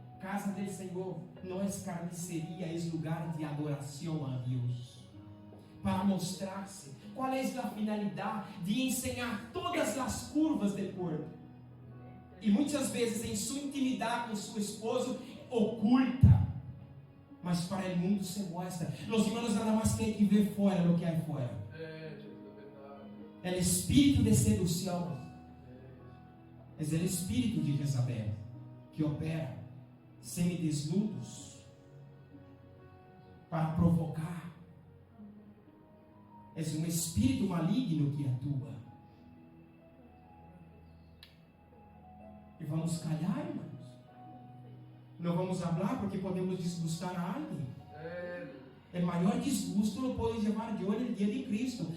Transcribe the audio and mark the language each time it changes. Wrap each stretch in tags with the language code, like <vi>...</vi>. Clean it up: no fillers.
<pt>Casa do Senhor não é carniceria, é lugar de adoração a Deus. Para mostrar-se. Qual é a finalidade? De ensinar todas as curvas do corpo. E muitas vezes em sua intimidade com seu esposo, oculta. Mas mas para o mundo</pt> <es>se muestra. Los hermanos nada más tienen que ver fuera lo que hay fuera. El espíritu de seducción es el espíritu de Jezabel, que opera semidesnudos para provocar.</es> <pt>É um espírito maligno que atua. E vamos calhar, irmãos. Não vamos falar porque podemos disgustar a alguém. O maior disgusto</pt> <es>lo</es> <pt>pode levar eu no dia de Cristo.</pt>